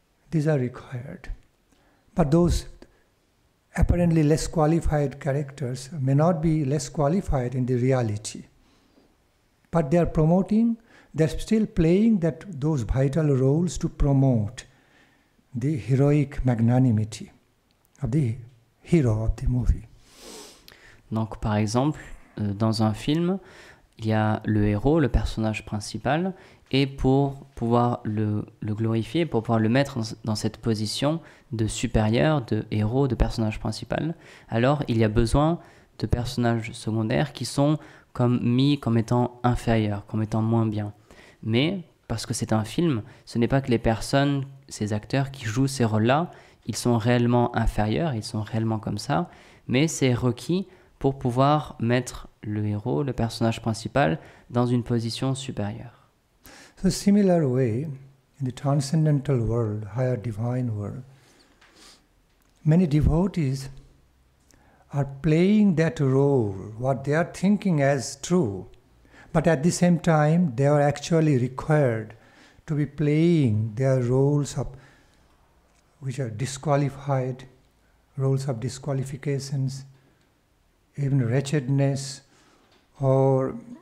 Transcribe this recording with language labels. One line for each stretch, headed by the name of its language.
English: These are required. But those apparently less qualified characters may not be less qualified in the reality. But they are promoting, they're still playing those vital roles to promote the heroic magnanimity of the hero of the movie.
French: Donc par exemple, dans un film, il y a le héros, le personnage principal, et pour pouvoir le glorifier, pour pouvoir le mettre dans cette position de supérieur, de héros, de personnage principal, alors il y a besoin de personnages secondaires qui sont mis comme étant inférieurs, comme étant moins bien. Mais, parce que c'est un film, ce n'est pas que les personnes, ces acteurs qui jouent ces rôles-là, ils sont réellement inférieurs, ils sont réellement comme ça, mais c'est requis pour pouvoir mettre le héros, le personnage principal, dans une position supérieure.
English: So similar way, in the transcendental world, higher divine world, many devotees are playing that role, what they are thinking as true, but at the same time they are actually required to be playing their roles which are disqualified, roles of disqualifications, even wretchedness, or